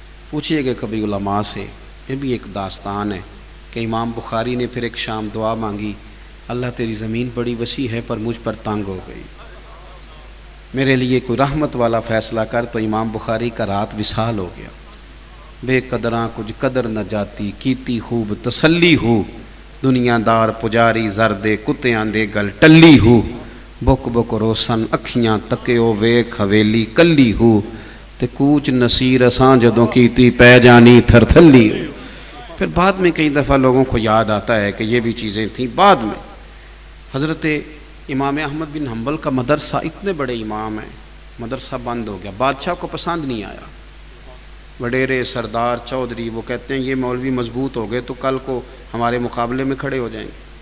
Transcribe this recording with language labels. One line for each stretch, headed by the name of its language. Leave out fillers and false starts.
Urdu: پوچھئے گا کبھی علماء سے. یہ بھی ایک داستان ہے کہ امام بخاری نے پھر ایک شام دعا مانگی, اللہ تیری زمین بڑی وسیع ہے پر مجھ پر تنگ ہو گئی, میرے لیے کوئی رحمت والا فیصلہ کر. تو امام بخاری کا رات وصال ہو گیا.
Punjabi: بے قدراں کچھ قدر نہ جاتی, کیتی خوب تسلی ہو, دنیا دار پجاری زردے کتیاں دے گل ٹلی ہو, بک بک روسن اکھیاں تکیو ویکھ حویلی کلی ہو, تے کوچ نصیر اساں جدوں کیتی پہ جانی تھر تھلی ہو.
Urdu: پھر بعد میں کئی دفعہ لوگوں کو یاد آتا ہے کہ یہ بھی چیزیں تھیں. بعد میں حضرت امام احمد بن حنبل کا مدرسہ, اتنے بڑے امام ہیں, مدرسہ بند ہو گیا. بادشاہ کو پسند نہیں آیا. وڈیرے سردار چودھری وہ کہتے ہیں یہ مولوی مضبوط ہو گئے تو کل کو ہمارے مقابلے میں کھڑے ہو جائیں گے.